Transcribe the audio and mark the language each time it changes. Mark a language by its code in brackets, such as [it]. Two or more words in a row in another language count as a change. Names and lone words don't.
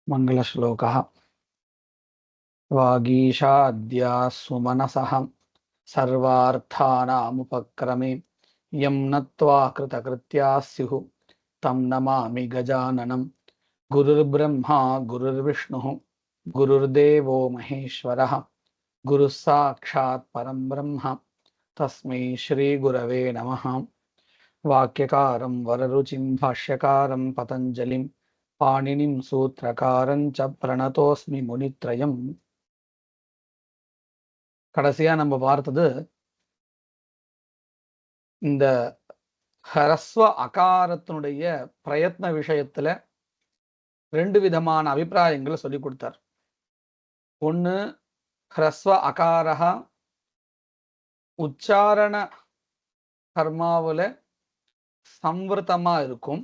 [sa] मङ्गलश्लोकः वागीशाद्या सुमनसः सर्वार्थानामुपक्रमे यं नत्वा कृतकृत्याः स्युः तं नमामि गजाननं गुरुर्ब्रह्मा गुरुर्विष्णुः गुरुर्देवो महेश्वरः गुरुः साक्षात् परं ब्रह्म तस्मै श्रीगुरवे नमः। वाक्यकारं वररुचिं भाष्यकारं पतञ्जलिं पाणिनिं सूत्रकारं च प्रणतोस्मि मुनित्रयम्. [ta] கடைசியா நம்ம பார்த்தது இந்த ஹரஸ்வ அகாரத்தினுடைய பிரயத்ன விஷயத்துல ரெண்டு விதமான அபிப்பிராயங்களை சொல்லி கொடுத்தார். ஒன்று, [sa] ह्रस्व अकारः [ta] உச்சாரண கர்மாவில் சம்வர்த்தமா இருக்கும்.